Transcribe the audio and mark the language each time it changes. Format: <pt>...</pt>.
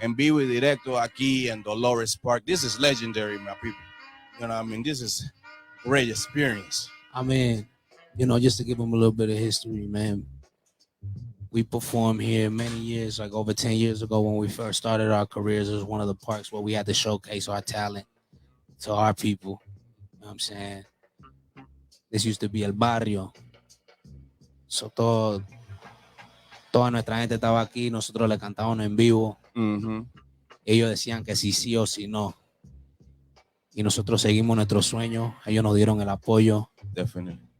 <es>En vivo y directo aquí en Dolores Park.</es> <en>This is legendary, my people. You know what I mean? This is great experience. I mean, you know, just to give them a little bit of history, man. We performed here many years, like over 10 years ago when we first started our careers. It was one of the parks where we had to showcase our talent to our people. You know what I'm saying? This used to be El Barrio.</en> <es>So toda nuestra gente estaba aquí, nosotros le cantábamos en vivo. Ellos decían que sí o sí no. Y nosotros seguimos nuestros sueños. Ellos nos dieron el apoyo.</es> <en>Definitely.</en>